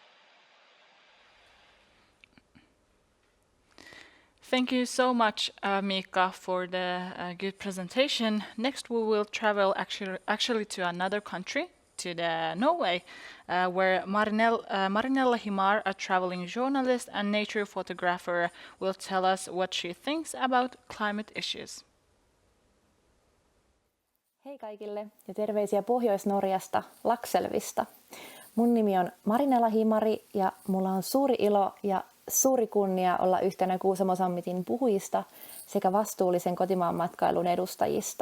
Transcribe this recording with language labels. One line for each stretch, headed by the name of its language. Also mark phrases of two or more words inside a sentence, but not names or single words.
English: Thank you so much, Mika, for the good presentation. Next, we will travel actually to another country, to the Norway, where Marinella Himar, a traveling journalist and nature photographer, will tell us what she thinks about climate issues.
Finnish: Hei kaikille ja terveisiä Pohjois-Norjasta, Lakselvista. Mun nimi on Marinella Himari ja mulla on suuri ilo ja suuri kunnia olla yhtenä Kuusamo Summitin puhujista sekä vastuullisen kotimaan matkailun edustajista.